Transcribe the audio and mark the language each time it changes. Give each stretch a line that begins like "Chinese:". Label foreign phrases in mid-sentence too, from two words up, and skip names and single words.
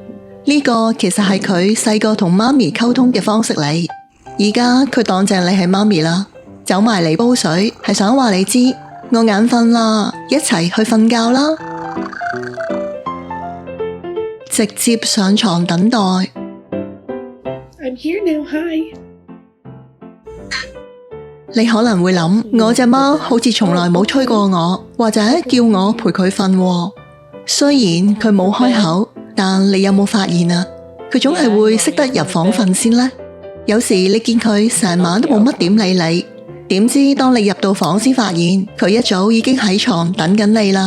Cantonese: 呢個其實係佢細個同媽咪溝通嘅方式嚟。而家佢當正你係媽咪啦，走埋嚟煲水，係想話你知我眼瞓啦，一齊去瞓覺啦。直接上床等待。
English: I'm here now, hi.
Cantonese: 你可能會諗，我隻貓好似從來冇催過我，或者叫我陪佢瞓喎。雖然佢冇開口，但你有冇發現啊？佢總係會識得入房瞓先呢。有時你見佢成晚都冇乜點理你，點知當你入到房先發現，佢一早已經喺床等緊你啦。